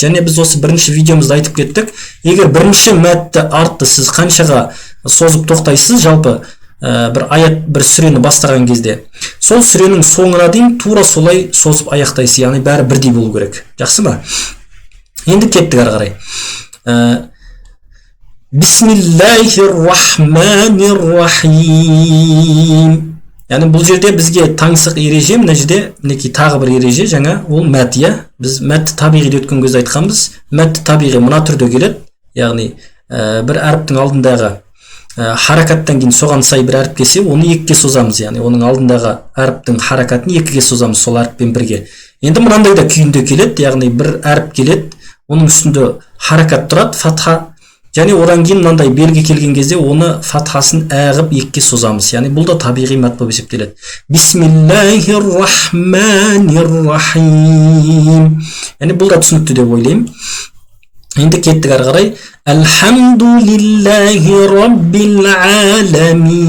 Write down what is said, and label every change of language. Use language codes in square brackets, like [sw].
[kk] Және біз осы бірінші видеомызда айтып кеттік, егер бірінші мәдді артты сіз қаншаға созып тоқтайсыз, жалпы бір аят, бір сүрені бастаған кезде, сол сүренің соңына дейін тура солай созып аяқтайсыз, яғни бәрі бірдей болу керек. Жақсы ма? Енді кеттік ары қарай. [ar] Бисмиллахир рахманир рахим. [kk] Яғни бұл жерде бізге таңсық ереже, мына жерде мінекей тағы бір ереже, жаңа ол мәд, Біз мәдді табиғиде өткен кезде айтқанбыз. Мәдді табиғи мына түрде келеді. Яғни бір әріптің алдындағы харакаттан кейін соған сай бір әріп келсе, оны 2-ге созамыз. Яғни оның алдындағы әріптің харакатын 2-ге созамыз сол әріппен бірге. Енді мынандай да күйінде келеді, яғни бір әріп келеді, оның үстінде харакат тұрады, фатха Және одан кейін мынандай белгі келген кезде оны фатхасын әғып екке созамыз. Яғни бұл да табиғи мәд болып есептеледі. [ar] Бисмиллахир-рахманир-рахим. [kk] Яғни бұл да түсінікті деп ойлаймын. Енді кеттік ары қарай. [ar] Алхамдулиллахи раббил аламин.